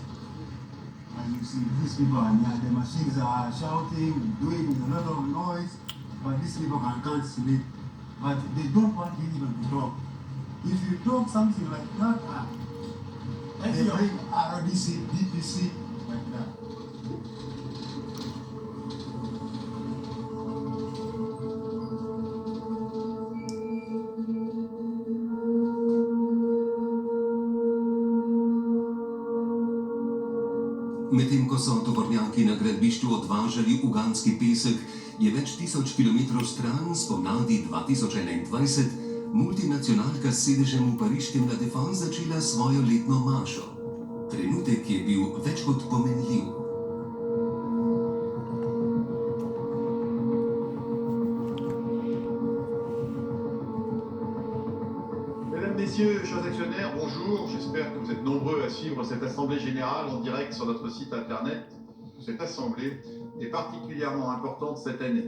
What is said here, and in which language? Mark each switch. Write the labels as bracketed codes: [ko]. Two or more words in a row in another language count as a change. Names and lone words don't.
[en] And you see these people are near, the machines are shouting, doing a lot of noise, but these people can't sleep. But they don't want you even to talk. If you talk something like that, they bring RDC, DPC, like that. [sl] Medtem ko so tovornjaki na gradbišču odvažali ugandski pesek, je več tisoč kilometrov stran spomladi 2021 multinacionalka s sedežem v pariškem La Défense začela svojo letno mašo. Trenutek je bil več kot pomenljiv. [fr] Messieurs, chers actionnaires, bonjour. J'espère que vous êtes nombreux à suivre cette assemblée générale en direct sur notre site internet. Cette assemblée est particulièrement importante cette année.